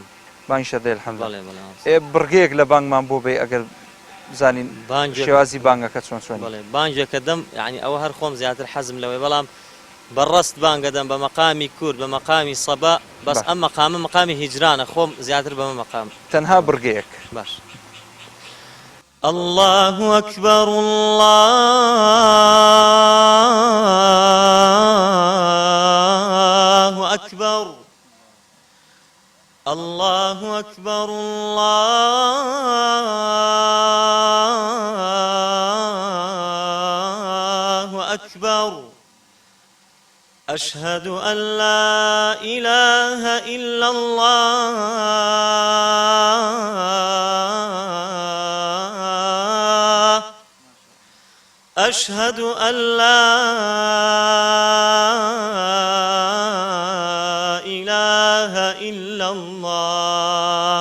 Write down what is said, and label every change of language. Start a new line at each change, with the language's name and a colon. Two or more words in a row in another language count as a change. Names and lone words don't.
Central Kurdish: بانگ شەدەی الحەمدولیلا بڕگەیەک لە بانگمان بۆ بێ ئەگەر بزانین شێوازی بانگەکە چۆن بانگێکە دەم یعنی ئەوە هەر خۆم زیاتر حەزم لەوەی بەڵام بەڕست بانگە دەم بە مەقامی کورد بە مەقامی سەبا بەس ئەم مەقامە مەقامی هیجرانە خۆم زیاتر بەمە مەقام تەنها بڕگەیەک باش
Arabic: الله أكبر الله أكبر الله أكبر الله أكبر أشهد أن لا إله إلا الله أشهد أن لا إله إلا الله